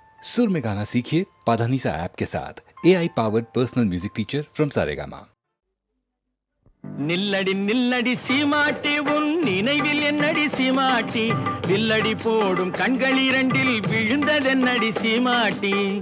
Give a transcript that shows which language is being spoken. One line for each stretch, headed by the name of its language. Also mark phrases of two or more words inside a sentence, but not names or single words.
Hindi: सुर में गाना सीखिए पाधानीसा ऐप के साथ।
English: AI powered personal music teacher from Saregama.
Tamil: நில்லடி நில்லடி சீமாட்டி உன் நினைவில் என்னடி சீமாட்டி வில்லடி போடும் கண்கள் இரண்டில் விழுந்ததென்னடி சீமாட்டி